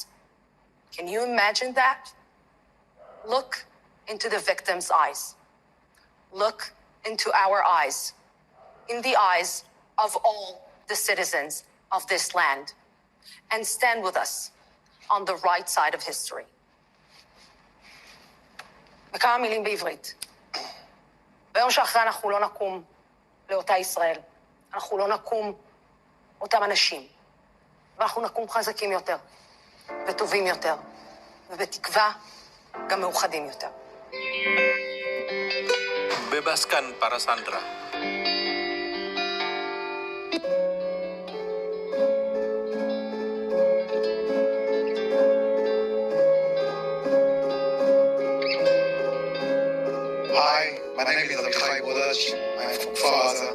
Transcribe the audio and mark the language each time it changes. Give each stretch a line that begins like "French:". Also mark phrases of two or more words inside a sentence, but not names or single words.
English: Can you imagine that? Look into the victim's eyes. Look into our eyes, in the eyes of all the citizens of this land, and stand with us on the right side of history.
Hebrew: בכמה מילים בעברית. ביום שאחרי אנחנו לא נקום לאותה ישראל. אנחנו לא נקום אותם אנשים. ואנחנו נקום חזקים יותר, וטובים יותר, ובתקווה גם מאוחדים יותר.
Indonesian: Bebaskan para sandera.
English: Hi, my name is Avichai Bodach. I'm from Kfar.